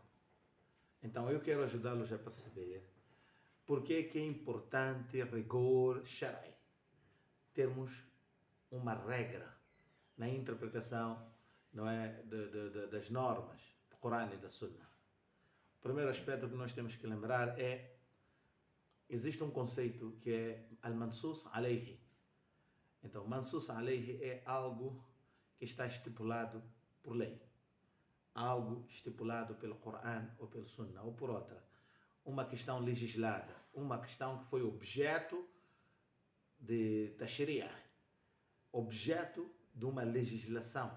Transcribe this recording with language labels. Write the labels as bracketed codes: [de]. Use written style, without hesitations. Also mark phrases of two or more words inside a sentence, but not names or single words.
[pt] Então eu quero ajudá-los a perceber porque que é importante rigor Shara'i, termos uma regra na interpretação, não é, das normas do Corão e da Sunna. O primeiro aspecto que nós temos que lembrar é: existe um conceito que é [ar] المنصوص عليه. [pt] Então, [ar] منصوص عليه [pt] é algo que está estipulado por lei, algo estipulado pelo Corão ou pelo Sunna, ou por outra, uma questão legislada, uma questão que foi objeto de tashri'a, objeto de uma legislação.